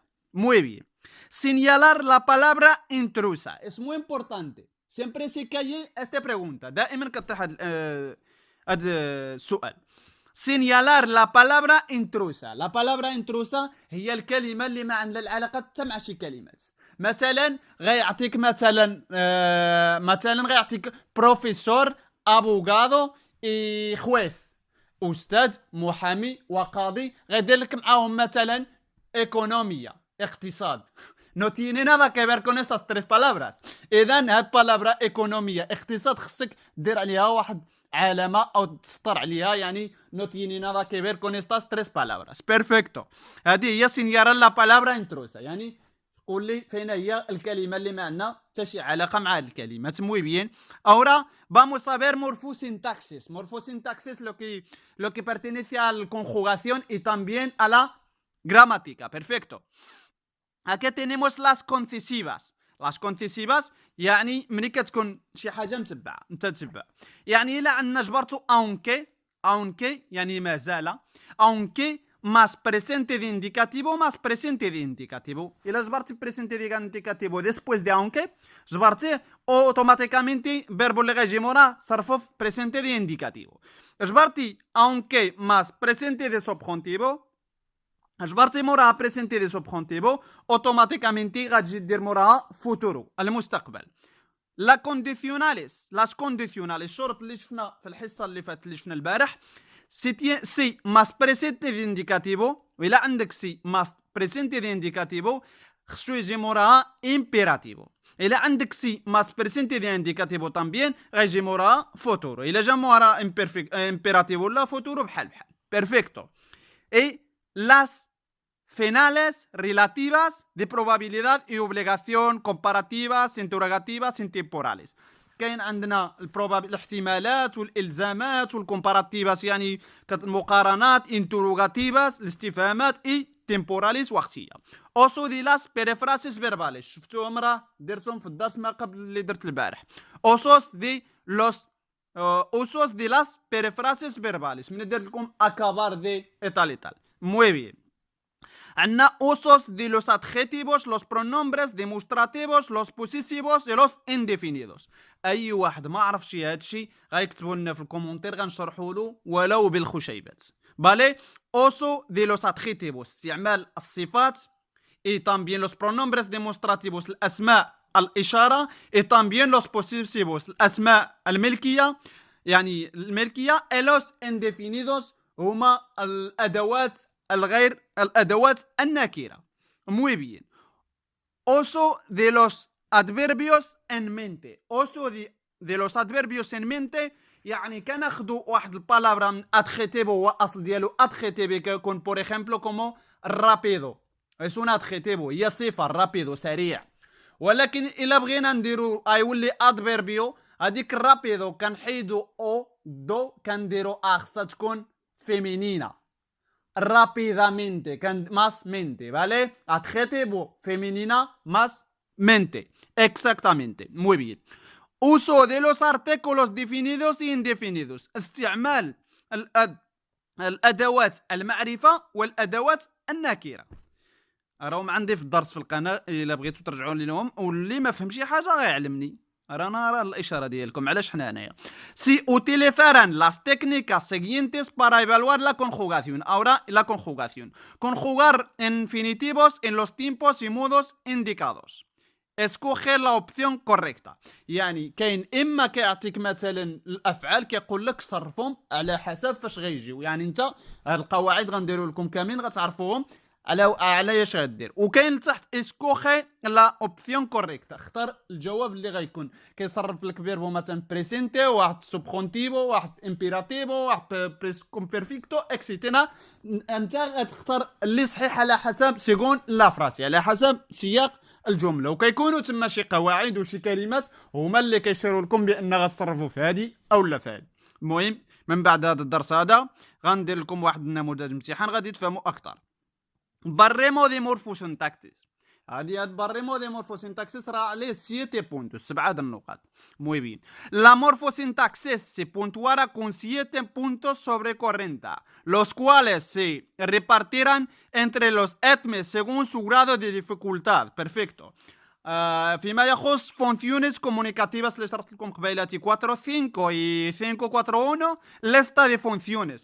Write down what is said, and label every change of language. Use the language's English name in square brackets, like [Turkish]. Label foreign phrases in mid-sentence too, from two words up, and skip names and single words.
[Spanish] muy bien. Señalar la palabra intrusa es muy importante. Siempre se cae esta pregunta. [Arabic] دائما كطيح هذا السؤال. [Spanish] Señalar la palabra intrusa. La palabra intrusa [Arabic] هي الكلمه اللي ما عندها العلاقه حتى مع شي كلمات. مثلا غيعطيك مثلا غيعطيك [Spanish] profesor abogado y juez, [Arabic] استاذ محامي وقاضي، غيدير لك معاهم مثلا ايكونوميا اقتصاد. [Spanish] No tiene nada que ver con estas tres palabras. [Arabic] اذا هاد [Spanish] palabra economía [Arabic] اقتصاد خصك دير عليها واحد علامه او تسطر عليها، يعني [Spanish] no tiene nada que ver con estas tres palabras. Perfecto. [Arabic] هذه هي [Spanish] señalar la palabra intrusa، [Arabic] يعني قول لي فين هي الكلمه اللي ما عندنا حتى شي علاقه مع الكلمات. [Spanish] muy bien. Ahora vamos a ver morfosintaxis. Morfosintaxis lo que pertenece a la conjugación y también a la gramática. Perfecto. Aquí tenemos las concisivas. Las concisivas [Arabic] يعني ملي كتكون شي حاجه متبعه انت تتبع. يعني الا عندنا جبرتو [Spanish] aunque [Arabic] يعني ما زال [Spanish] aunque más presente de indicativo más presente de indicativo. [Arabic] إلا جبرتي [Spanish] presente de indicativo después de aunque جبرتيه automáticamente verbo [Arabic] اللي غيجي موراه صرفو في [Spanish] presente de indicativo. جبرتي aunque más presente de subjuntivo [Arabic] اجبرتي موراها [Spanish] presente de subjuntivo automáticamente [Arabic] غتجي دير موراها [Spanish] فوتورو المستقبل. la condicionales las condicionales [Arabic] الشرط اللي شفنا في الحصه اللي فاتت اللي شفنا البارح [Spanish] si más presente de indicativo, [Arabic] وإلا عندك [Spanish] si más presente de indicativo [Arabic] خصو يجي موراها [Spanish] امبيراتيفو. [Arabic] إلا عندك [Spanish] si más presente de indicativo también [Arabic] غيجي موراها [Spanish] فوتورو. [Arabic] إلا جا موراها امبيراتيفو ولا فوتورو بحال بيرفيكتو. [Spanish] اي لاس finales relativas de probabilidad y obligación comparativas interrogativas intemporales. [Arabic] كاين عندنا الاحتمالات والالزامات والكومباراتيفاس يعني المقارنات انتروغاتيفاس الاستفهامات [Spanish] y temporales [Arabic] وقتيه. [Spanish] uso de las perífrasis verbales [Arabic] شفتوهم راه درتهم في الدرس ما قبل اللي درت البارح. [Spanish] usos de los usos de las perífrasis verbales [Arabic] من درت لكم اكابار دي ايطال [Spanish] muy bien. عندنا usos de los adjetivos, los pronombres demostrativos, los posesivos y los indefinidos. [Arabic] اي واحد ما عرفش هادشي غيكتبوا لنا في الكومونتير غنشرحوا له ولو بالخشيبات. [Spanish] بالي uso de los adjetivos [Arabic] استعمال الصفات [Spanish] y también los pronombres demostrativos [Arabic] الاسماء الاشاره [Spanish] y también los posesivos [Arabic] الاسماء الملكيه يعني الملكيه [Spanish] y los indefinidos [Arabic] هما الادوات الغير الأدوات الناكرة. [Spanish] muy bien. uso de los adverbios en mente. uso de los adverbios en mente [Arabic] يعني كناخدو واحد البالابرا [Spanish] من adjetivo [Arabic] هو أصل ديالو [Spanish] adjetivo كيكون por ejemplo como rápido. es un adjetivo [Arabic] هي صفة rápido سريع. ولكن إلا بغينا نديرو يولي adverbio هذيك rápido كنحيدو او دو كنديرو خصها تكون femenina. [Spanish] Rápidamente, más mente, ¿vale? Adjetivo femenina, más mente. Exactamente. Muy bien. Uso de los artículos definidos y indefinidos. [Arabic] استعمال الأدوات المعرفة والأدوات النكرة. راهم عندي في الدرس في القناة إلا بغيتو ترجعوا لهم واللي ما فهم شي حاجة غيعلمني. رانا الإشارة ديالكم علاش حنا هنايا. [Spanish] Si utilizarán las técnicas siguientes para evaluar la conjugación. Ahora la conjugación. Conjugar infinitivos en los tiempos y modos indicados. Escoge la opción correcta. [Arabic] يعني كاين إما كيعطيك مثلا الأفعال كيقول لك صرفهم على حسب فاش غيجيو. يعني أنت هاد القواعد غنديرو لكم كاملين غتعرفوهم على ايش غدير. وكاين تحت [Spanish] escoge la opción correcta [Arabic] اختار الجواب اللي غيكون كيصرف لك فيربو مثلا بريسنتي واحد سوبرونتيفو واحد امبيراتيفو واحد بريسكوم بيرفيكتو اكسيتينا. انت غتختار اللي صحيح على حسب [Spanish] según la frase [Arabic] على حسب سياق الجمله. وكيكونوا تما شي قواعد وشي كلمات هما اللي كيشيروا لكم بان غتصرفوا في هذه او لا في هذه. المهم من بعد هذا الدرس هذا غندير لكم واحد النموذج امتحان غادي تفهموا اكثر. [Spanish] Barremo de morfosintaxis. [Arabic] هذه [Spanish] barremo de morfosintaxis [Arabic] راه عليه [Spanish] 7 puntos [Arabic] 7 النقاط. [Spanish] Muy bien. La morfosintaxis se puntuará con 7 puntos sobre 40, los cuales se repartirán entre los etmes según su grado de dificultad. Perfecto. [Arabic] فيما يخص [Spanish] funciones comunicativas [Arabic] اللي شرحت لكم قبيلاتي 4 5 y 5 4 1 [Spanish] lista de funciones.